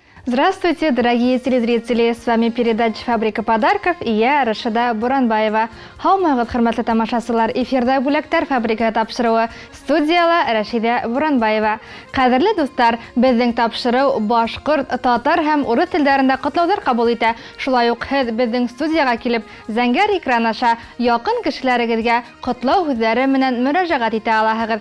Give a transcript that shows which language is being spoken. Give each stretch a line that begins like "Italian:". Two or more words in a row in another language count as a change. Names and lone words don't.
Russian: Здравствуйте, дорогие телезрители! С вами передача «Фабрика подарков» и я, Рашида Буранбаева.
Bashkir: Хаумагыд, хөрмәтле тамашачылар, эфирда бүләктәр фабрика тапшыруы. Студияла Рашида Буранбаева. Кадерле дуслар, безнең тапшыру башкорт, татар һәм урыс телләрендә котлаулар кабул итә. Шулай ук һез безнең студияга килеп, зәңгәр экран аша якын кешеләрегезгә котлау һүзләре менән мөрәҗәгать итә аласыз.